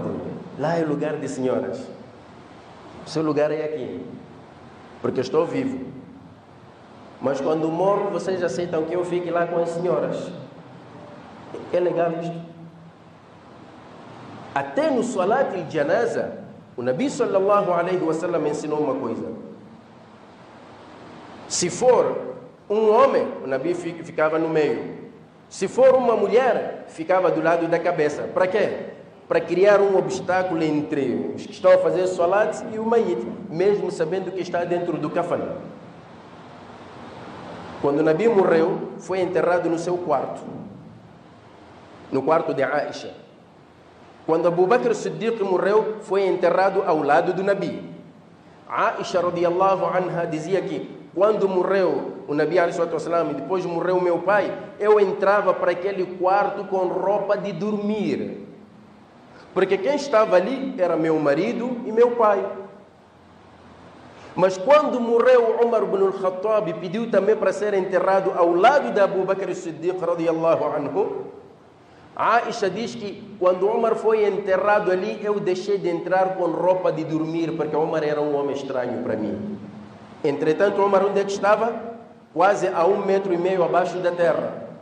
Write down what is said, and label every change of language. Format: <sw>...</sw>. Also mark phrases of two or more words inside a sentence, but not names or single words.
<pt>Lá é lugar de senhoras. O seu lugar é aqui. Porque eu estou vivo. Mas quando morro, vocês aceitam que eu fique lá com as senhoras. É legal isto? Até no</pt> <ar>صلاة الجنازة,</ar> <pt>o Nabi</pt> <ar>صلى الله عليه وسلم</ar> <pt>ensinou uma coisa. Se for um homem, o Nabi ficava no meio. Se for uma mulher, ficava do lado da cabeça. Para quê? Para criar um obstáculo entre os que estão a fazer salat e o mayit, mesmo sabendo que está dentro do kafan. Quando o Nabi morreu, foi enterrado no seu quarto, no quarto de Aisha. Quando Abu Bakr Siddiq morreu, foi enterrado ao lado do Nabi. Aisha</pt> <ar>رضي الله عنها</ar> <pt>dizia que quando morreu o Nabi ﷺ, depois morreu meu pai, eu entrava para aquele quarto com roupa de dormir. Porque quem estava ali era meu marido e meu pai. Mas quando morreu Umar ibn al-Khattab, pediu também para ser enterrado ao lado de Abu Bakr Siddiq</pt> <ar>رضي الله عنه.</ar> <pt>Aisha diz que quando Umar foi enterrado ali, eu deixei de entrar com roupa de dormir, porque Umar era um homem estranho para mim. Entretanto, Umar onde é que estava? Quase a 1,5 metro abaixo da terra.</pt>